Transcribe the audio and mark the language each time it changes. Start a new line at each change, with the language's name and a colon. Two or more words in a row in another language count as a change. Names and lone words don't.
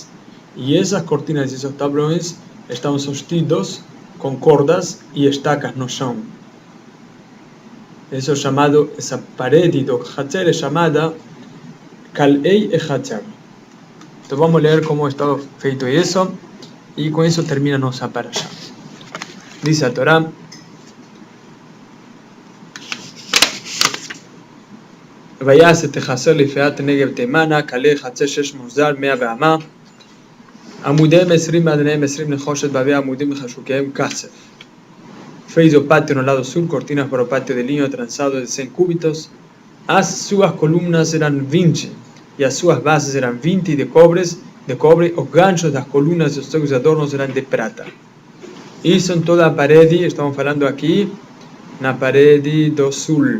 Portuguese: E essas cortinas e esses tablões estão sostenidos com cordas e estacas no chão. Isso é chamado, essa parede do Hatzar é chamada
Hebrew: קלעי החצר.
Portuguese: Então vamos ler como está feito isso, e com isso termina nossa parasha. Dice a Torá:
Hebrew: ויעש תחסר לפאת נגב תימנה, כלי חצר 6 מוזר 100 ואמה, עמודיהם 20 ועדניהם 20 נחושת, והביא עמודים וחשוקיהם כסף.
Portuguese: Fez o pátio no lado sur, cortinas para o pátio de linho trançado de 100 cúbitos. As suas colunas eram 20, e as suas bases eram 20 de cobre, os ganchos das colunas e os seus adornos eram de prata. Isso em toda a parede, estamos falando aqui, na parede do sul.